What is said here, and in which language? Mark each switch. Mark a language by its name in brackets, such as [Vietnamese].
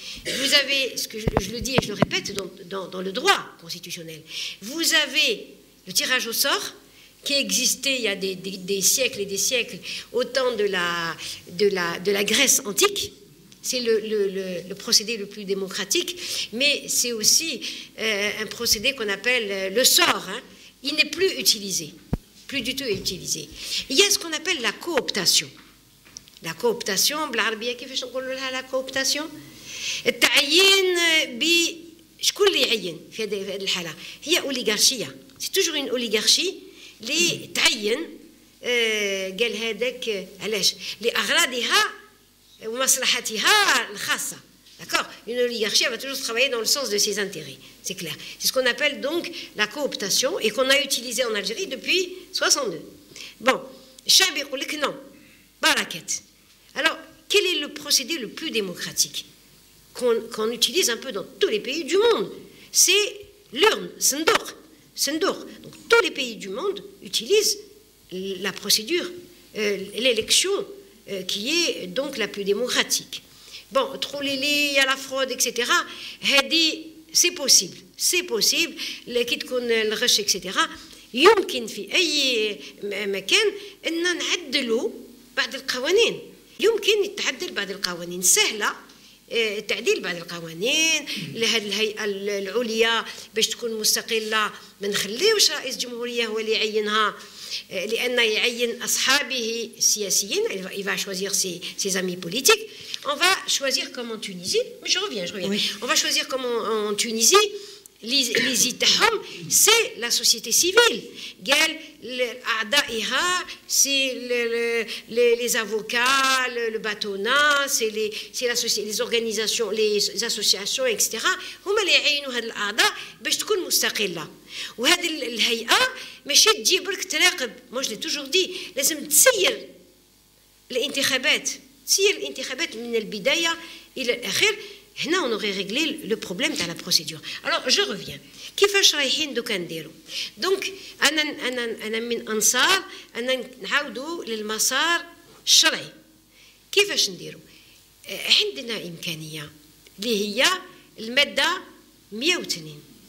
[French] Vous avez, ce que je le dis et je le répète dans le droit constitutionnel, vous avez le tirage au sort qui existait il y a des siècles et des siècles au temps de la Grèce antique. C'est le procédé le plus démocratique, mais c'est aussi un procédé qu'on appelle le sort. Hein. Il n'est plus utilisé, plus du tout utilisé. Il y a ce qu'on appelle la cooptation. [Arabic] La cooptation, بالعربية كيفاش نقولوا لها la cooptation؟ التعيين شكون اللي يعين في هذه الحالة؟ هي أوليغارشية. [French] C'est toujours une oligarchie [Arabic] اللي تعين قال هذاك علاش؟ لأغراضها ومصلحتها الخاصة. [French] D'accord? une oligarchie, elle va toujours travailler dans le sens de ses intérêts. C'est clair. C'est ce qu'on appelle donc la cooptation et qu'on a utilisé en Algérie depuis 62. Bon, Chab [Arabic] يقول لك [French] non, barakat. Alors, quel est le procédé le plus démocratique qu'on utilise un peu dans tous les pays du monde? C'est l'urne, Sendour. Donc, tous les pays du monde utilisent la procédure, l'élection qui est donc la plus démocratique. Bon, il y a la fraude, etc. C'est possible. [Arabic] كي تكون الغش etc. يمكن في أي مكان أن نعدلوا بعض القوانين. يمكن يتعدل بعض القوانين سهلة. تعديل بعض القوانين لهذه الهيئة العليا باش تكون مستقلة، ما نخليوش رئيس جمهورية هو اللي يعينها، لأن يعين أصحابه السياسيين. [French] Il va choisir ses amis politiques. On va choisir comme en Tunisie, mais je reviens. Oui. On va choisir comme en Tunisie. Les [Arabic] تاعهم [French] c'est la société civile. [Arabic] قال أعضائها [French] c'est les avocats, le bâtonnat, c'est les organisations, les associations etc. [Arabic] هما اللي يعينوا هاد الأعضاء باش تكون مستقلة. وهذه الهيئة ماشي تجي برك تراقب. [French] moi je l'ai toujours dit [Arabic] لازم تسير الانتخابات من البداية إلى الآخر. هنا [French] on aurait réglé le problème de la procédure. Alors je reviens. [Arabic] كيفاش رايحين دوكا نديروا؟ دونك انا من انصار ان نعاودوا للمسار الشرعي. كيفاش نديروا؟ عندنا امكانيه اللي هي الماده 102.